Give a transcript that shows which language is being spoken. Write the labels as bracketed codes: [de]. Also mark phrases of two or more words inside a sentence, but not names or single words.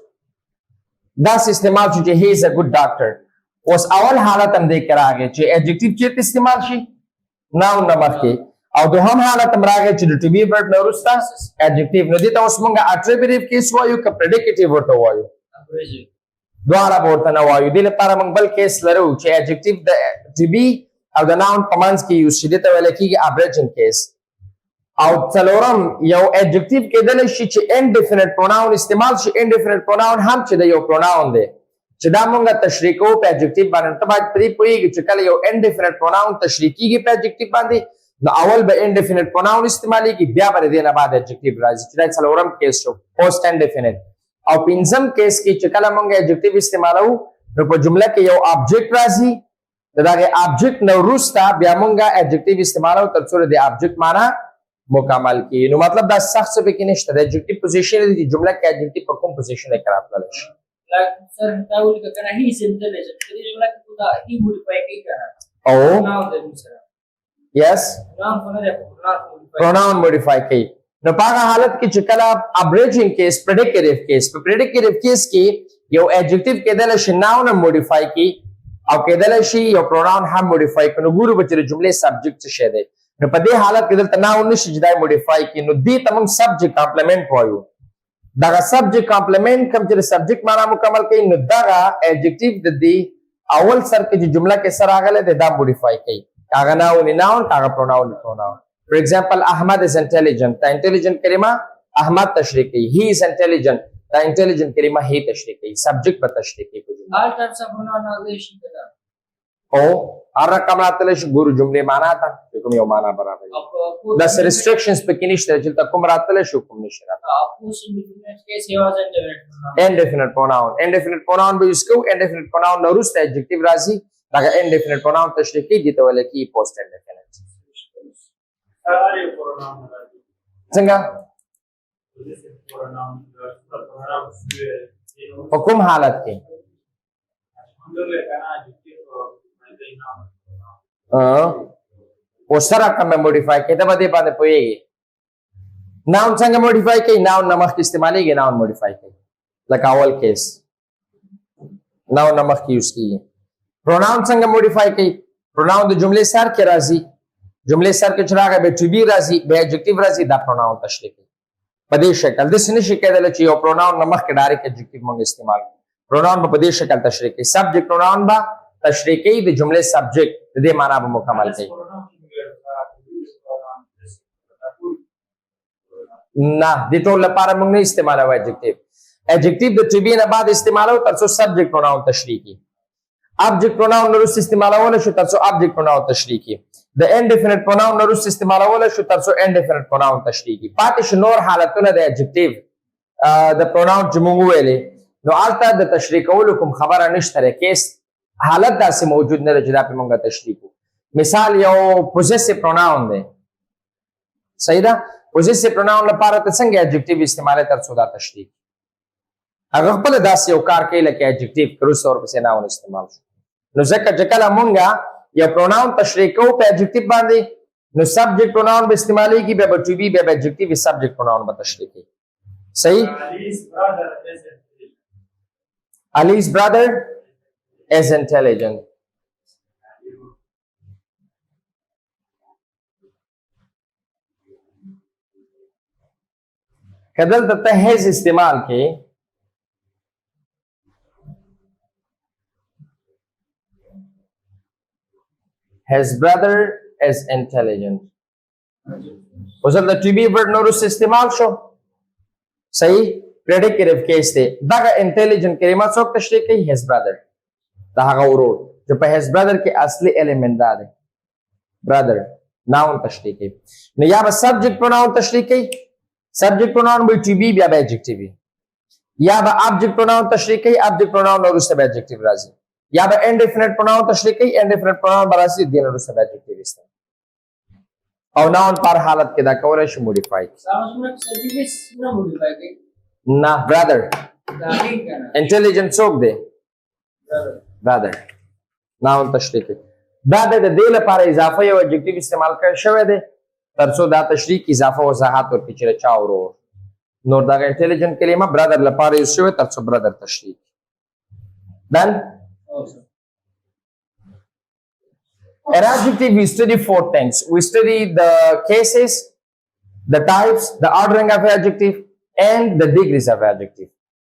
[ps] داسې استعمال شو چې [en] he is a good doctor [ps] اوس اول حالت هم دې کې راغی چې adjective چېرته استعمال شي noun نه مخکې او دوهم حالت هم راغی چې د [en] to be verb [ps] نه وروسته adjective نو دې ته اوس موږ [en] attributive case [ps] وایو که predicative ورته وایو دواړه به ورته نه وایو دې لپاره موږ بل کیس لرو چې adjective د [en] to be [ps] او د noun په منځ کې یوز شي دې ته ویل کېږي [en] abridging case [ps] او څلورم یو adjective کېدلی شي چې [en] indefinite pronoun [ps] استعمال شي [en] indefinite pronoun [ps] هم چې د یو pronoun دی چې دا موږ تشریح کوو په adjective باندې ته باید پرې پوهېږي چې کله یو [en] indefinite pronoun [ps] تشریح کېږي په adjective باندې نو اول به [en] indefinite pronoun [ps] استعمالېږي بیا به د دې نه بعد adjective راځي چې دا څلورم کیس شو [en] post indefinite [ps] او پنځم کیس کې چې کله موږ adjective استعمالوو نو په جمله کې یو object راځي د دغه object نه وروسته بیا موږ adjective استعمالوو تر څو د object معنا مکمل کړي نو مطلب دا سخت څه پکې نشته د [en] adjective position [ps] دی جمله کې adjective په کوم position کې راتللی شي سر دا ولې کنه [en] he is intelligent [ps] دې جمله کې دا [en] he modify [ps] کوي کنه او noun د سره [en] yes pronoun modify [ps] کوي نو په هغه حالت کې چې کله [en] abridging case predicative case [ps] په [en] predicative case [ps] کې یو adjective کېدلی شي noun هم modify کوي او کېدلی شي یو pronoun هم modify کوي نو ګورو به چې د جملې subject څه شی دی نو په دې حالت کې دلته noun نشي چې دا modify کوي نو دې ته موږ [en] subject complement [ps] وایو دغه [en] subject complement [ps] کوم چې د subject معنا مکمل کوي نو دغه adjective د دې اول سر کې چې جمله کې سره راغلی دی دا modify کوي کاغه noun کاغه [en] pronoun for example Ahmad is intelligent [ps] دا intelligent کلمه احمد تشریح کوي [en] he is intelligent [ps] دا intelligent کلمه he تشریح کوي subject په تشریح کوي [en] all types of pronoun [ps] راغلي شي کنه او هر رقم راتلی شي ګورو جملې معنا ته کوم یو معنا برابر دا restrictions پکې نشته چې کوم راتلی شي کوم نشي راتلی [en] indefinite pronoun [ps] به یوز کوو [en] indefinite pronoun [ps] نه وروسته adjective راځي دغه [en] indefinite pronoun [ps] تشریح کوي دې ته ویل کېږي [en] post indefinite [ps] څنګه په کوم حالت کې اوس سره کوم modify کېده به دې باندې پوهېږي Noun څنګه modify کوي؟ noun نه مخکې استعمالېږي [en] noun modify [ps] کوي. لکه اول کیس noun نه مخکې یوز کېږي. pronoun څنګه modify کوي؟ pronoun د جملې سر کې راځي. جملې سر کې چې راغی بیا [en] to be [ps] راځي، بیا adjective راځي، دا pronoun تشریح کوي. په دې شکل داسې نشي کېدلی چې یو pronoun نه مخکې ډایرکټ adjective موږ استعمال کړو. pronoun به په دې شکل تشریح کوي. [en] subject pronoun [ps] به تشریح کوي د جملې subject، د دې معنا به مکمل کوي. نه دې ټول لپاره موږ نه استعمالوو adjective. adjective د [en] to be [ps] نه بعد استعمالوو تر څو [en] subject pronoun [ps] تشریح کړي. [en] object pronoun [ps] نه وروسته استعمالولی شو تر څو [en] object pronoun [ps] تشریح کړي. د [en] indefinite pronoun [ps] نه وروسته استعمالولی شو تر څو [en] indefinite pronoun [ps] تشریح کړي. پاتې شو نور حالتونه د adjective د pronoun چې موږ وویلې، نو هلته د تشریح کولو کوم خبره نشته دی. کیس حالت داسې موجود نه دی چې دا پې موږ تشریح کړو. مثال یو [en] possessive pronoun [ps] دی، صحیح ده؟ [en] possessive pronoun [ps] لپاره ته څنګه adjective استعمالوي تر څو دا تشریح کړي؟ هغه خپله داسې یو کار کوي لکه adjective که وروسته ورپسې noun استعمال شو. نو ځکه چې کله مونږ یو pronoun تشریح کوو په adjective باندې، نو [en] subject pronoun [ps] به استعمالېږي، بیا به [en] to be، [ps] بیا به [en] adjective subject pronoun [ps] به تشریح کوي. صحیح؟ [en] Ali's brother is intelligent. [ps] که دلته ته his استعمال کې [en] his brother is intelligent. [ps] اوس دلته [en] to be word [ps] نه وروسته استعمال شو، صحیح؟ [en] predicative case [ps] دی. دغه intelligent کلمه څوک تشریح کوي؟ [en] his brother، [ps] د هغه ورور چې په [en] his brother [ps] کې اصلي element دا دی brother. noun تشریح کوي. نو یا به [en] subject pronoun [ps] تشریح کوي، [en] subject pronoun [ps] به [en] to be [ps] بیا به adjective وي. یا به [en] object pronoun [ps] تشریح کوي، [en] object pronoun [ps] نه وروسته به adjective راځي. یا به [en] indefinite pronoun [ps] تشریح کوي، [en] indefinite pronoun [ps] به راځي، دې نه وروسته به adjective استعمال. او noun پر حالت کې دا کولی شي modify کړي. نه [en] brother intelligent [ps] څوک دی؟ [en] brother. noun [ps] تشریح کوي. دا د دې لپاره اضافه یو adjective استعمال کړی شوی دی تر څو دا تشریح اضافه وضاحت ورکړي چې چا ورور. نور دغه intelligent کلمه brother لپاره یوز شوی تر څو brother تشریح. [en] Done? An adjective we study four things. We study the cases, the types, the ordering of adjective, and the degrees of adjective.